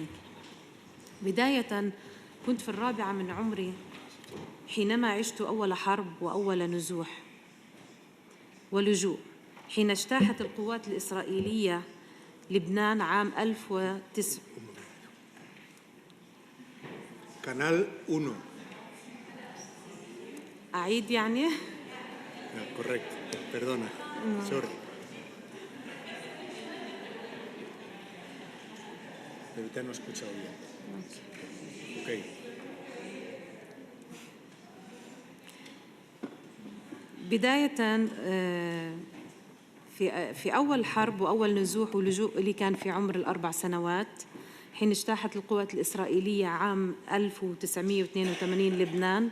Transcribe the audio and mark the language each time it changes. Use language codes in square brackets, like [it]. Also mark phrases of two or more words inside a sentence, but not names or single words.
[ar] بداية كنت في 4 من عمري حينما عشت أول حرب وأول نزوح ولجوء حين اجتاحت القوات الإسرائيلية لبنان عام 1900. [es] Canal 1. [ar] أعيد يعني؟ [es] Correcto. Perdona. Sorry. Pero te no he escuchado bien. Okay. [ar] بداية في أول حرب وأول نزوح ولجوء اللي كان في عمر 4 سنوات حين اجتاحت القوات الإسرائيلية عام 1982 لبنان.